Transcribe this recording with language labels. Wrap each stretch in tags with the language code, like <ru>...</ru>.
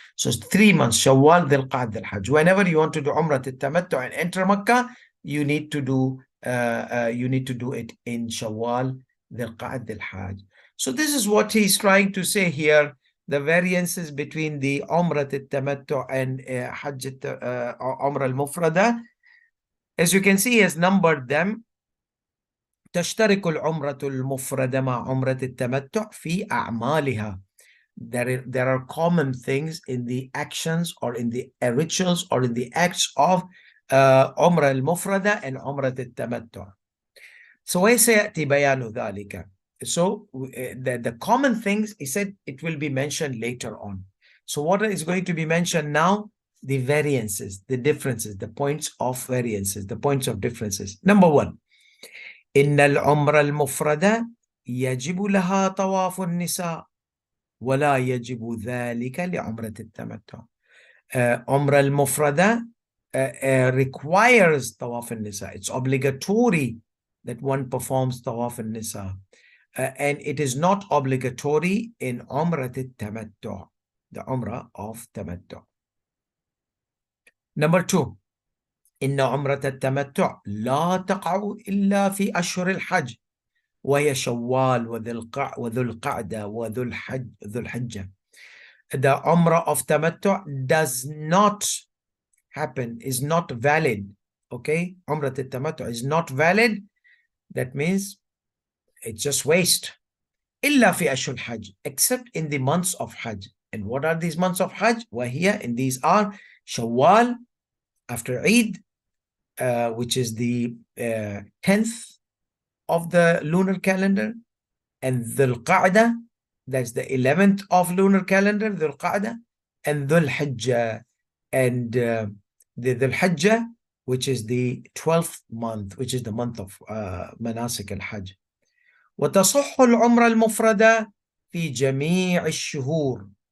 <en>So it's 3 months, Shawwal, Dhil Qa'ad, Dhil Hajj. Whenever you want to do Umrah al-Tamattu and enter Makkah, you need to do it in Shawwal, Dhil Qa'ad, Dhil Hajj. So this is what he's trying to say here, the variances between the Umrah al-Tamattu and Hajj Umrah al-Mufradah. As you can see, he has numbered them.</en> <ar>تشترك العمرة المفردة مع عمرة التمتع في أعمالها.</ar> <en>There are common things in the actions or in the rituals or in the acts of عمرة المفردة and عمرة التمتع. So</en> <ar>وسيأتي بيان ذلك.</ar> <en>So the common things, he said, it will be mentioned later on. So what is going to be mentioned now? The variances, the differences, the points of variances, the points of differences. Number 1.</en> <ar>إن العمرة المفردة يجب لها طواف النساء ولا يجب ذلك لعمرة التمتع. عمرة المفردة</ar> <en>requires</en> <ar>طواف النساء.</ar> <en>It's obligatory that one performs طواف النساء. And it is not obligatory in عمرة التمتع, the Umrah of Tamattu. Number 2,</en> <ar>إن عمرة التمتع لا تقع إلا في أشهر الحج وهي شوال وذو القعدة وذو الحجة.</ar> <en>The umrah of tamattu does not happen, is not valid. Okay, umrah tamattu is not valid. That means it's just waste.</en> <ar>إلا في أشهر الحج,</ar> <en>except in the months of Hajj. And what are these months of Hajj? وهي, and these are Shawwal after Eid, which is the 10th of the lunar calendar, and Dhul Qa'dah, that's the 11th of lunar calendar, Dhul Qa'dah, and Dhul Hijjah, and the Dhul Hijjah, which is the 12th month, which is the month of Manasik al-Hajj.</en> <ar>وتصح العمرة المفردة في جميع الشهور.</ar>